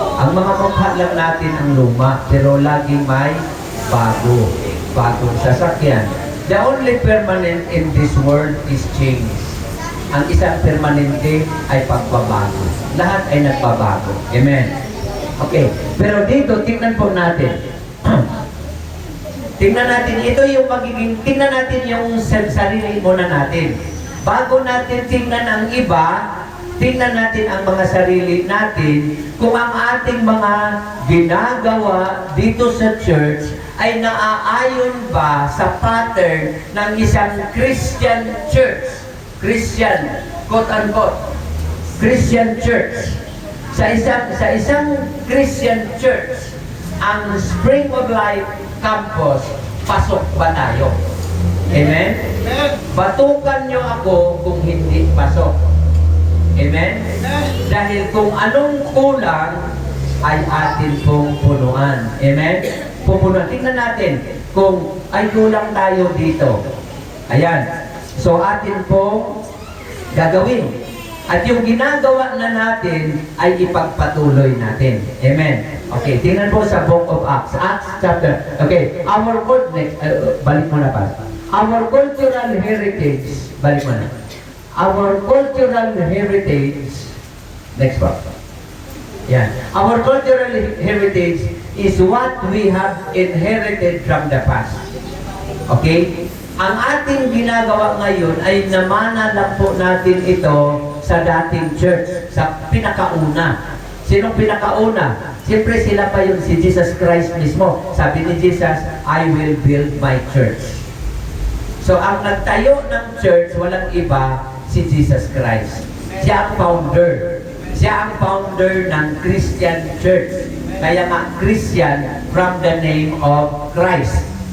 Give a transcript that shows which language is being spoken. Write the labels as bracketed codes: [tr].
[tl] Ang mga mukha lang natin ang luma, pero laging may bago. Bagong sasakyan. [en] The only permanent in this world is change. [tl] Ang isang permanente ay pagbabago. Lahat ay nagbabago. Amen? Okay. Pero dito, tingnan po natin. Tingnan natin, ito yung magiging, tingnan natin yung sarili muna natin. Bago natin tingnan ang iba, tingnan natin ang mga sarili natin kung ang ating mga ginagawa dito sa church ay naaayon ba sa pattern ng isang Christian church. Christian, quote-unquote, Christian church. Sa isang Christian church, ang Spring of Life Campus, pasok ba tayo? Amen? Amen? Batukan nyo ako kung hindi pasok. Amen? Amen? Dahil kung anong kulang, ay atin pong punuan. Amen? Pupunuan. Tingnan natin kung ay kulang tayo dito. Ayan. So atin pong gagawin. At yung ginagawa na natin ay ipagpatuloy natin. Amen. Okay, tingnan po sa Book of Acts. Acts chapter. Okay, balik mo na pa. [en] Our cultural heritage, [tl] balik mo na. [en] Our cultural heritage, next pa. Yan. Our cultural heritage is what we have inherited from the past. Okay? [tl] Ang ating ginagawa ngayon ay namana lang po natin ito sa dating church, sa pinakauna. Sinong pinakauna? Siyempre sila pa yung si Jesus Christ mismo. Sabi ni [en] Jesus, I will build my church. [tl] So ang nagtayo ng church, walang iba, si Jesus Christ. Siya ang founder. Siya ang founder ng Christian church. Kaya nga [en] Christian from the name of Christ.